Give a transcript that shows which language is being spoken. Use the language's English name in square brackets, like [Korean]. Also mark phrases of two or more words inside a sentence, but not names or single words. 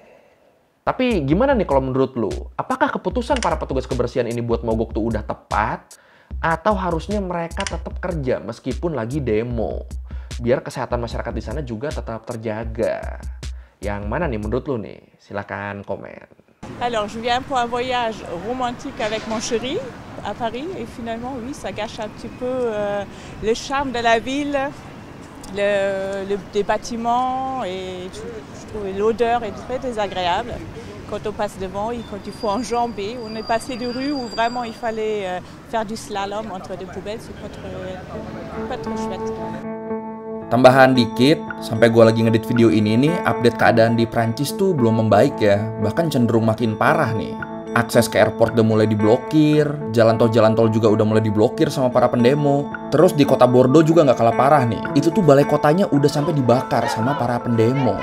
[Indonesian] Tapi gimana nih kalau menurut lu? Apakah keputusan para petugas kebersihan ini buat mogok tuh udah tepat? Atau harusnya mereka tetap kerja meskipun lagi demo? Biar kesehatan masyarakat di sana juga tetap terjaga. Yang mana nih menurut lu nih? Silakan komen. [French] Alors, je viens pour un voyage romantique avec mon chéri à Paris et finalement, oui, ça gâche un petit peu le charme de la ville, des bâtiments et je trouve l'odeur est très désagréable quand on passe devant et quand il faut enjamber. On est passé de rue où vraiment il fallait faire du slalom entre deux poubelles, c'est pas trop chouette. [Indonesian] Tambahan dikit, sampai gue lagi ngedit video ini nih, update keadaan di Prancis tuh belum membaik ya, bahkan cenderung makin parah nih. Akses ke airport udah mulai diblokir, jalan tol juga udah mulai diblokir sama para pendemo. Terus di kota Bordeaux juga nggak kalah parah nih, itu tuh balai kotanya udah sampai dibakar sama para pendemo.